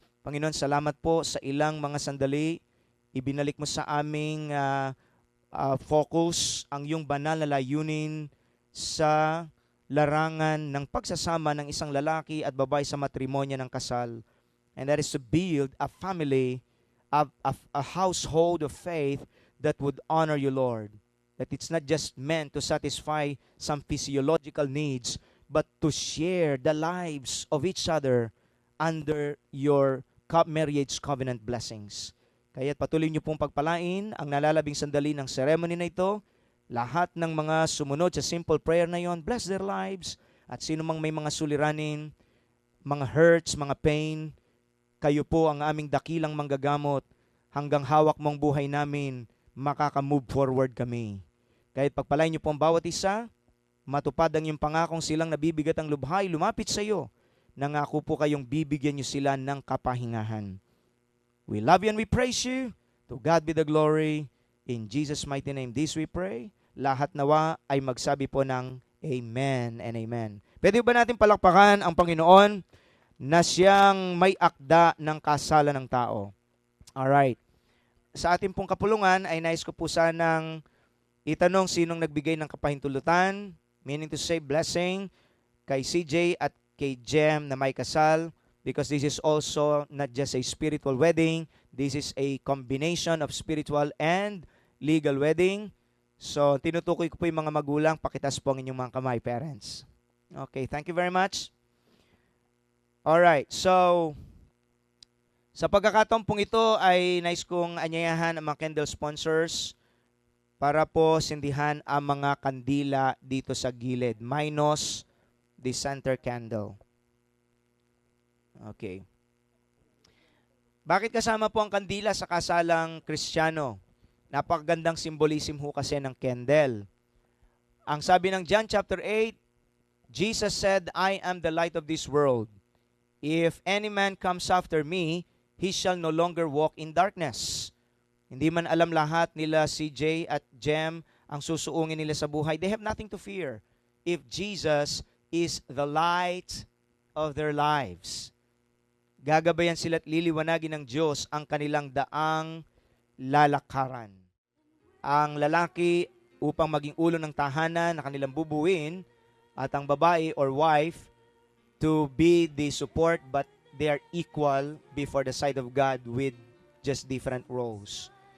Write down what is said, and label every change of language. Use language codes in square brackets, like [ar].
[tl] Panginoon, salamat po sa ilang mga sandali. Ibinalik mo sa aming focus ang iyong banal na layunin sa larangan ng pagsasama ng isang lalaki at babae sa matrimonya ng kasal. [en] And that is to build a family, a household of faith that would honor you, Lord. That it's not just meant to satisfy some physiological needs, but to share the lives of each other under your marriage covenant blessings. [tl] Kaya patuloy niyo pong pagpalain ang nalalabing sandali ng ceremony na ito. Lahat ng mga sumunod sa simple prayer na yon, bless their lives. At sino mang may mga suliranin, mga hurts, mga pain, kayo po ang aming dakilang manggagamot. Hanggang hawak mong buhay namin, makaka-move forward kami. Kahit pagpalain niyo po ang bawat isa, matupad ang iyong pangakong silang nabibigat ang lubhay, lumapit sa iyo. Nangako po kayong bibigyan niyo sila ng kapahingahan. [en] We love you and we praise you. To God be the glory. In Jesus' mighty name, this we pray. [tl] Lahat nawa ay magsabi po ng Amen and Amen. Pwede ba natin palakpakan ang Panginoon na siyang may akda ng kasalan ng tao? Alright. Sa ating pong kapulungan ay nais ko po sanang itanong sinong nagbigay ng kapahintulutan, meaning to say blessing, kay CJ at kay Jem na may kasal, because this is also not just a spiritual wedding, this is a combination of spiritual and legal wedding. So, tinutukoy ko po yung mga magulang, pakitas po ang inyong mga kamay, parents. [en] Okay, thank you very much. [tl] Alright, so, sa pagkakataon pong ito ay nais kong anyayahan ang mga candle sponsors para po sindihan ang mga kandila dito sa gilid, minus the center candle. Okay. Bakit kasama po ang kandila sa kasalang Kristiyano? Napakagandang symbolism ho kasi ng candle. [en] Ang sabi ng John chapter 8, Jesus said, I am the light of this world. If any man comes after me, he shall no longer walk in darkness. [tl] Hindi man alam lahat nila CJ at Jem ang susuungin nila sa buhay. [en] They have nothing to fear if Jesus is the light of their lives. [tl] Gagabayan sila at liliwanagin ng Diyos ang kanilang daang lalakaran. [en] Ang lalaki upang maging ulo ng tahanan na kanilang bubuin at ang babae or wife to be the support but they are equal before the sight of God with just different roles.